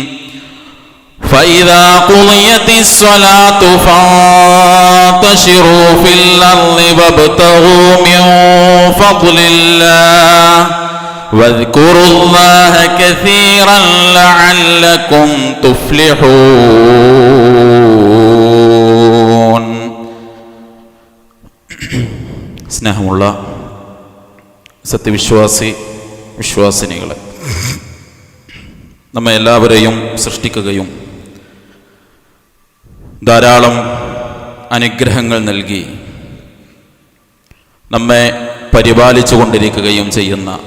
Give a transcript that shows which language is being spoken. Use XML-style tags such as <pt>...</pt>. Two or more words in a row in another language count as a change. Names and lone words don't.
<ar>فإذا قضيت الصلاة فانتشروا في الأرض وابتغوا من فضل الله واذكروا الله كثيرا لعلكم تفلحون.</ar> <ml>സ്നേഹമുള്ള വിശ്വാസിനികളെ, നമ്മെ എല്ലാവരെയും സൃഷ്ടിക്കുകയും ധാരാളം അനുഗ്രഹങ്ങൾ നൽകി നമ്മെ പരിപാലിച്ചു കൊണ്ടിരിക്കുകയും ചെയ്യുന്ന</ml>